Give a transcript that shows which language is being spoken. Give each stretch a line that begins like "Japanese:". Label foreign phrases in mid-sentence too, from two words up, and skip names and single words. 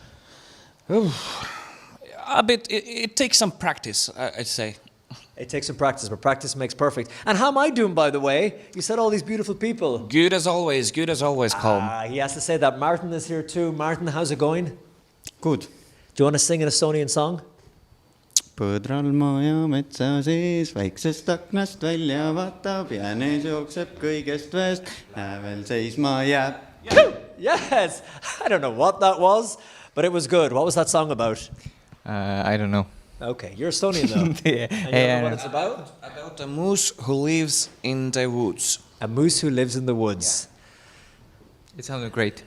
English: A bit. It takes some practice, I'd say. It takes some practice, but practice makes perfect. And how am I doing, by the way? You said all these beautiful people. Good as always, Colm. He has to say that. Martin is here too. Martin, how's it going? Good. Do you want to sing an Estonian song?
Estonian: põdral maja metsa sees, väiksest aknast välja vaatab ja nees jookseb kõigest väest, hävel seisma jääb.
English: Yes! I don't know what that was, but it was good. What was that song about? I don't know. Okay, you're Estonian though. Yeah. And you know what it's about? About a moose who lives in the woods. A moose who lives in the woods. Yeah. It sounded great.